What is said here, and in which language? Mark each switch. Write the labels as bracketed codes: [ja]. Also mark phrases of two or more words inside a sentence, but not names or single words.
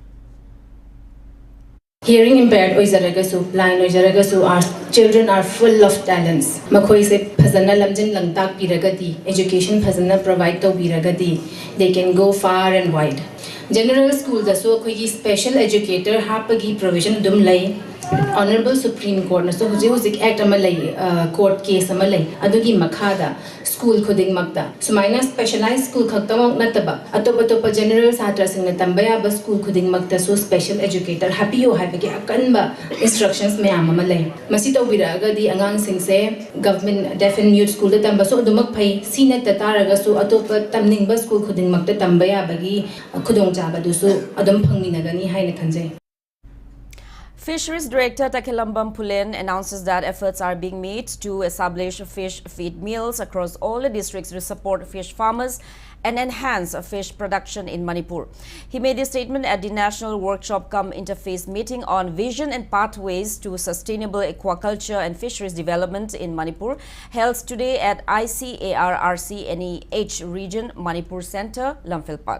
[en] Hearing impaired oizaragasu, blind oizaragasu, our children are full of talents. [mni] Makhoi se phazana lamjin langtak piragadi, education phazana provide to piragadi, [en] they can go far and wide. General school [mni] da so khoi [en] special educator [mni] hapagi provision dum lai. [en] Honorable Supreme Court [mni] na so huzik act amalai court case amalai adugi makhada school khuding magda sumaina [en] specialized school [mni] khaktamok nataba atopa general satra sing na tambaya ba school khuding magda so [en] special educator [mni] happy yo habagi akanba instructions mayam amalai masi tawbiraga di angang sing se [en] government deaf and mute school [mni] da tamba so adumak phai sina tataraga so atopa tamning ba school khuding magda tambaya bagi khudong chaba du so adum phangminagani haina khanjai. [en] Fisheries Director Takilambam Pulen announces that efforts are being made to establish fish feed mills across all the districts to support fish farmers and enhance fish production in Manipur. He made this statement at the National Workshop cum Interface meeting on Vision and Pathways to Sustainable Aquaculture and Fisheries Development in Manipur, held today at ICAR-RC NEH Region Manipur Center, Lamphilpat.